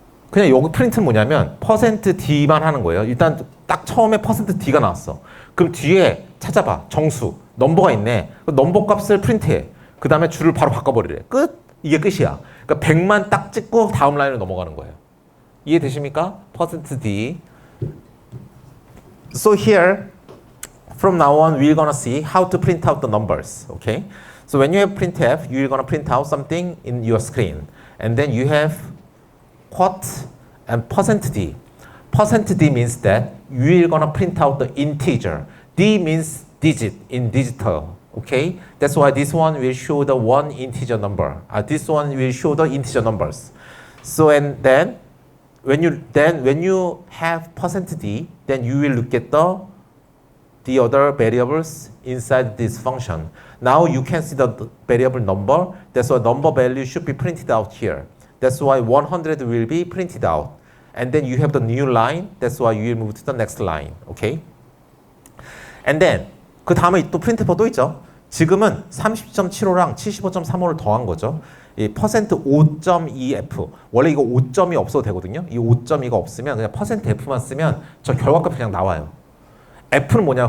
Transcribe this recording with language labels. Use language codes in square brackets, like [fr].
[ko] 그냥 여기 프린트는 뭐냐면 %D만 하는 거예요. 일단 딱 처음에 %D가 나왔어. 그럼 뒤에 찾아봐. 정수. 넘버가 있네. 넘버 값을 프린트해. 그 다음에 줄을 바로 바꿔버리래. 끝. 이게 끝이야. 그러니까 100만 딱 찍고 다음 라인으로 넘어가는 거예요. 이해되십니까? %D. [en] So here, from now on, we're gonna see how to print out the numbers. Okay? So when you have printf, you're gonna print out something in your screen. And then you have quote and %D. %D means that you're gonna print out the integer. D means digit in digital. Okay? That's why this one will show the one integer number. This one will show the integer numbers. So and then when you have %D, then you will look at the other variables inside this function. Now you can see the variable number. That's why number value should be printed out here. That's why 100 will be printed out. And then you have the new line. That's why you will move to the next line. Okay? And then [ko] 그 다음에 또 프린트퍼 또 있죠. 지금은 30.75랑 75.35를 더한 거죠. 이 %5.2f 원래 이거 5점이 없어도 되거든요. 이 5.2가 없으면 그냥 %f만 쓰면 저 결과값이 그냥 나와요. f는 뭐냐?